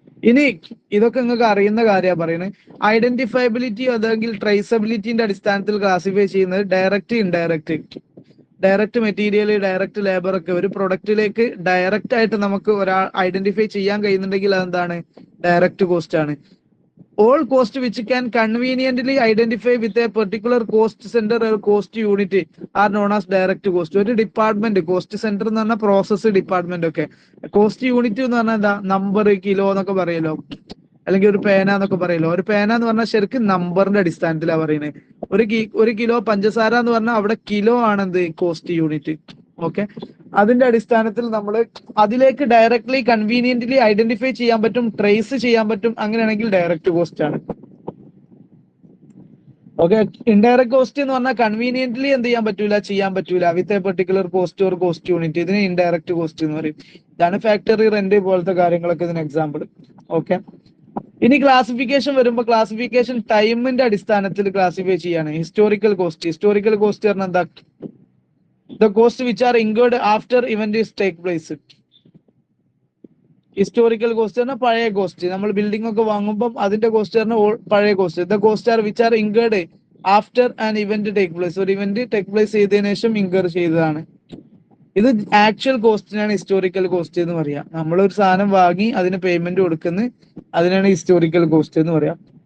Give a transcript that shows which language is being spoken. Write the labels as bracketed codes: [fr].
[ml] ഇനി ഇതൊക്കെ നിങ്ങൾക്ക് അറിയുന്ന കാര്യമാണ് പറയുന്നത്. ഐഡന്റിഫയബിലിറ്റി അല്ലെങ്കിൽ ട്രേസബിലിറ്റിന്റെ അടിസ്ഥാനത്തിൽ ക്ലാസിഫൈ ചെയ്യുന്നത് direct, indirect. Direct material, direct labour ഒക്കെ ഒരു പ്രൊഡക്റ്റിലേക്ക് ഡയറക്റ്റ് ആയിട്ട് നമുക്ക് ഒരാൾ ഐഡന്റിഫൈ ചെയ്യാൻ കഴിയുന്നുണ്ടെങ്കിൽ അതെന്താണ്, ഡയറക്റ്റ് കോസ്റ്റ് ആണ്. [en] All cost which can conveniently identify with a particular cost center or cost unit are known as direct cost. [ml] ഒരു ഡിപ്പാർട്ട്മെന്റ്, കോസ്റ്റ് സെന്റർ എന്ന് പറഞ്ഞാൽ പ്രോസസ് ഡിപ്പാർട്ട്മെന്റ് ഒക്കെ, കോസ്റ്റ് യൂണിറ്റ് എന്ന് പറഞ്ഞാൽ എന്താ, നമ്പർ, കിലോ എന്നൊക്കെ പറയല്ലോ, അല്ലെങ്കിൽ ഒരു പേന എന്നൊക്കെ പറയല്ലോ. ഒരു പേന എന്ന് പറഞ്ഞാൽ ശരിക്കും നമ്പറിന്റെ അടിസ്ഥാനത്തിലാണ് പറയുന്നത്. ഒരു കിലോ പഞ്ചസാര എന്ന് പറഞ്ഞാൽ അവിടെ കിലോ ആണെന്ത്, കോസ്റ്റ് യൂണിറ്റ്. ഓക്കെ, അതിന്റെ അടിസ്ഥാനത്തിൽ നമ്മൾ അതിലേക്ക് ഡയറക്ട്ലി കൺവീനിയന്റ്ലി ഐഡന്റിഫൈ ചെയ്യാൻ പറ്റും, ട്രേസ് ചെയ്യാൻ പറ്റും, അങ്ങനെയാണെങ്കിൽ ഡയറക്റ്റ് കോസ്റ്റ് ആണ്. ഓക്കെ, ഇൻഡയറക്റ്റ് കോസ്റ്റ് എന്ന് പറഞ്ഞാൽ കൺവീനിയന്റ്ലി എന്ത് ചെയ്യാൻ പറ്റൂല [en] with a particular cost or cost unit, [ml] ഇതിന് ഇൻഡയറക്റ്റ് കോസ്റ്റ് എന്ന് പറയും. ഇതാണ് ഫാക്ടറി റെന്റ് പോലത്തെ കാര്യങ്ങളൊക്കെ ഇതിന് എക്സാമ്പിൾ. ഓക്കെ, ഇനി ക്ലാസിഫിക്കേഷൻ വരുമ്പോൾ ക്ലാസിഫിക്കേഷൻ ടൈമിന്റെ അടിസ്ഥാനത്തിൽ ക്ലാസിഫൈ ചെയ്യാണ്. [en] historical cost [ml] പറഞ്ഞാൽ എന്താ, [en] the cost which are incurred after event is take place. [ml] Historical cost പറഞ്ഞാൽ പഴയ കോസ്റ്റ്, നമ്മൾ ബിൽഡിംഗ് ഒക്കെ വാങ്ങുമ്പോൾ അതിന്റെ കോസ്റ്റ് പറഞ്ഞാൽ പഴയ cost. [en] the cost are which are incurred after an event take place, [ml] ഒരു ഇവന്റ് ടേക്ക് പ്ലേസ് ചെയ്തതിനു ശേഷം ഇൻകർ ചെയ്തതാണ്. ഇത് ആക്ച്വൽ കോസ്റ്റിനാണ് ഹിസ്റ്റോറിക്കൽ കോസ്റ്റ് എന്ന് പറയാം. നമ്മളൊരു സാധനം വാങ്ങി അതിന് പേയ്മെന്റ് കൊടുക്കുന്ന അതിനാണ് ഹിസ്റ്റോറിക്കൽ കോസ്റ്റ് എന്ന് പറയാം.